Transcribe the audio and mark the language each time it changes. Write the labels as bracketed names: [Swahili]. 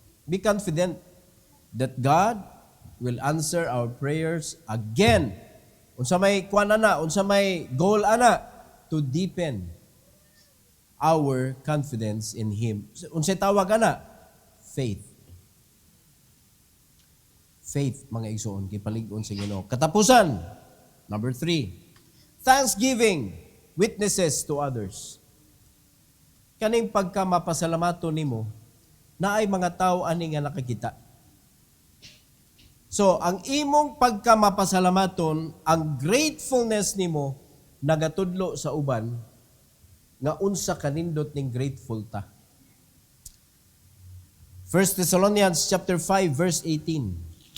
[English] Be confident that God will answer our prayers again. [Cebuano] Unsa may kuan ana, unsa may goal ana [English] to deepen our confidence in Him. [Cebuano] Unsay tawag ana? Faith. Faith, mga igsoon, kipalig-on sa Ginoo. [English] Katapusan, number 3, thanksgiving witnesses to others. [Cebuano] Kaning pagka mapasalamaton nimo na ay mga tao ani nga nakakita. So, ang imong pagka mapasalamaton, ang gratefulness nimo nagatudlo sa uban nga unsa kanindot ning grateful ta. [English] 1 Thessalonians chapter 5 verse 18.